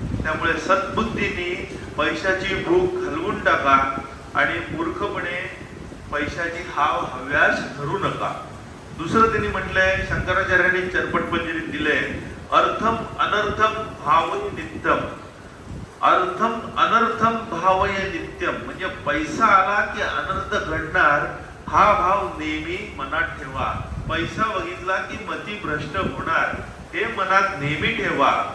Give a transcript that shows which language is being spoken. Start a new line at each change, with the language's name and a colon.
Marathi: त्यामुळे सद्बुद्धीने पैशाची भूक घालवून टाका आणि मूर्खपणे पैशाची हाव हव्यास धरू नका. दुसरं त्यांनी म्हटलंय, शंकराचार्यांनी चरपटपंजरीत दिलंय,
Sanskrit: अर्थम अनर्थम भावय नित्यम. अर्थम अनर्थम भावय नित्यम.
Marathi: म्हणजे पैसा आला की अनर्थ घडणार हा भाव नेहमी मनात ठेवा. पैसा बघितला की मती भ्रष्ट होणार, हे मनात नेहमी ठेवा.